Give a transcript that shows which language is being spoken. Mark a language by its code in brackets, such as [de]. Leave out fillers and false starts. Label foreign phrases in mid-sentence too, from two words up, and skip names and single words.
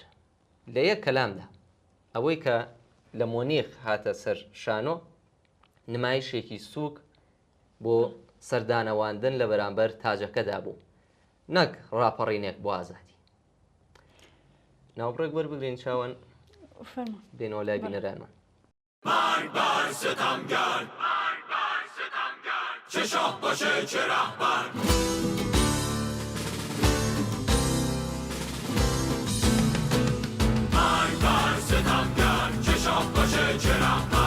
[ckb] لە یەک کەلامدا ئەوەی کە لە مۆنیخ هاتە سەر شانۆ نمایشێکی سووک بۆ سەردانەواندن لە بەرامبەر تاجەکەدا بوو، نەک ڕاپەڕینێک بۆ ئازادی. ناوبڕێک وەربگرین چاوان بێنەوە لای بینەرانمان. [fa] مرگ ستمگر، چه شاه باشه چه رهبر. مرگ بر ستمگر، چه شاه باشه چه رهبر.